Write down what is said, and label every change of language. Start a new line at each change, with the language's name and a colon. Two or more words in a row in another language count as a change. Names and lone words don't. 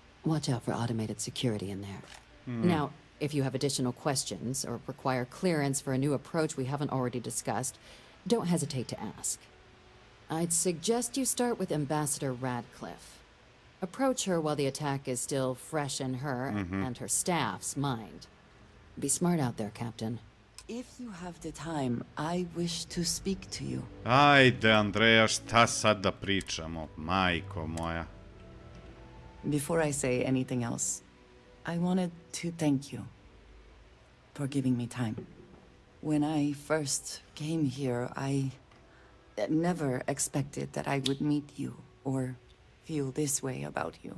English: Watch out for automated security in there. Now, If you have additional questions or require clearance for a new approach we haven't already discussed, don't hesitate to ask. I'd suggest you start with Ambassador Radcliffe. Approach her while the attack is still fresh in her and her staff's mind. Be smart out there, Captain. If you have the time, I wish to speak to you.
Serbian: Ajde, Andreja, šta sad da pričamo? Majko moja.
English: Before I say anything else, I wanted to thank you for giving me time. When I first came here, I never expected that I would meet you or feel this way about you.